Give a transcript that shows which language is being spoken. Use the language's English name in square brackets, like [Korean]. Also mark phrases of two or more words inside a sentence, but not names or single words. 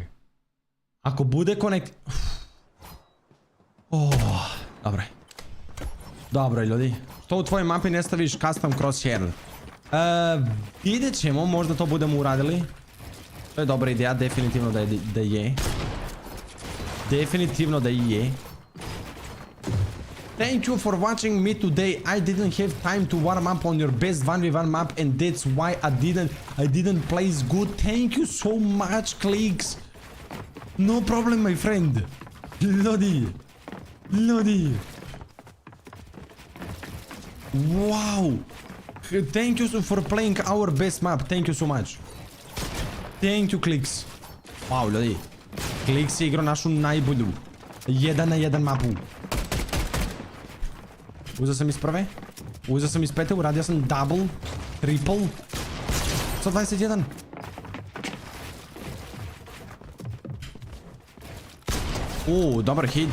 [Bosnian] Ako bude connecting... Dobro. Dobro ljudi. Što u tvojoj mapi ne staviš [English] custom crosshair? [Bosnian] Vidjet ćemo, možda to budemo uradili. To je dobra ideja, definitivno da je. Definitivno da je. [English] Thank you for watching me today. I didn't have time to warm up on your best 1v1 map and that's why I didn't play good. Thank you so much, Clicks. No problem, my friend. Lodi. Wow. Thank you for playing our best map. Thank you so much. Thank you, Clicks. [Bosnian] Wow, ljudi. Clicks je igrao našu najbolju 1 na 1 mapu. Uzeo sam iz prve. Uzeo sam iz pete. Uradio sam double. Triple. 121. Dobar hit.